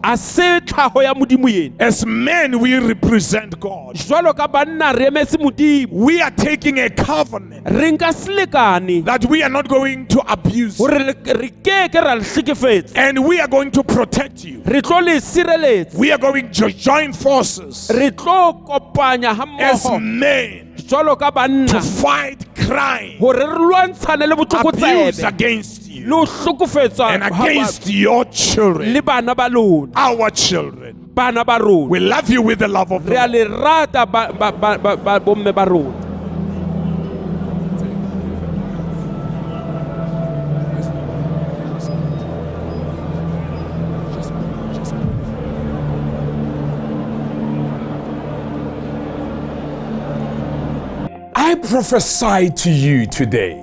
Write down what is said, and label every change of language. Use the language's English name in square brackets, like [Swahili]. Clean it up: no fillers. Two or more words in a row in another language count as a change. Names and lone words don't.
[Southern Sotho] A se tlhaho ya modimo ena. [English] As men, we represent God. [Southern Sotho] Jwalo ka banna re emetse modimo, [English] We are taking a covenant [Southern Sotho] re nka selekane [English] that we are not going to abuse, [Southern Sotho] hore re ke ra le hlekefetsa, [English] and we are going to protect you. [Southern Sotho] re tlo le sireletsa, [English] We are going to join forces [Southern Sotho] re tlo kopanya [English] as [Southern Sotho] hammoho [English] men [Southern Sotho] jwalo ka [English] to [Southern Sotho] banna [English] fight crime, [Southern Sotho] hore re lwantshane le [English] abuse [Southern Sotho] botlokotsebe [English] against [Southern Sotho] le [English] you, [Southern Sotho] ho hlokofetswa [English] and [Southern Sotho] ha batho, [English] against your children, [Southern Sotho] le bana ba lona, [English] our children. [Southern Sotho] bana ba rona. [English] We love you with the love of [Southern Sotho] Re a [English] God. [Southern Sotho] le rata bomme ba rona. [English] I prophesy to you today.